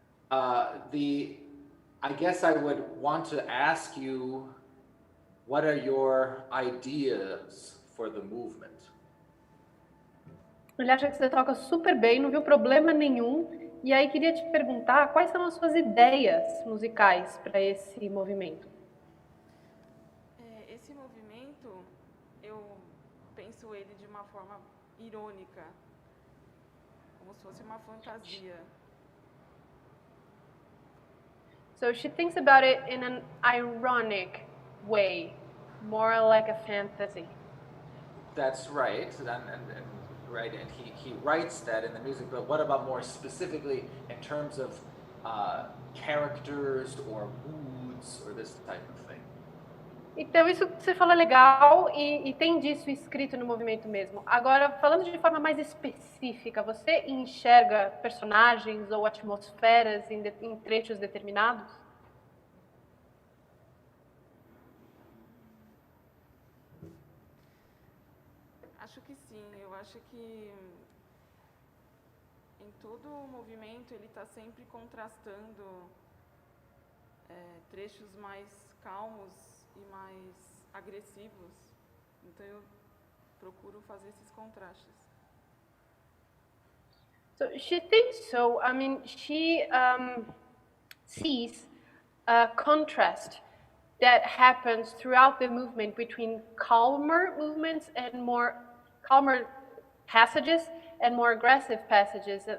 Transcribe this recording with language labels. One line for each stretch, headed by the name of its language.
English: I guess I would want to ask you, what are your ideas for the movement?
Portuguese: Ele acha que você toca super bem, não viu problema nenhum. E aí queria te perguntar quais são as suas ideias musicais para esse movimento. Esse movimento, eu penso ele de uma forma irônica, como se fosse uma fantasia.
English: So she thinks about it in an ironic way, more like a fantasy. That's right, right, and he writes that in the music. But what about more specifically in terms of characters or moods or this type of thing?
Portuguese: Então isso que você falou é legal e tem disso escrito no movimento mesmo. Agora, falando de forma mais específica, você enxerga personagens ou atmosferas em trechos determinados? Acho que sim, eu acho que em todo o movimento ele está sempre contrastando trechos mais calmos e mais agressivos, então eu procuro fazer esses contrastes.
English: So she thinks so. I mean, she sees a contrast that happens throughout the movement between calmer movements and more calmer passages and more aggressive passages.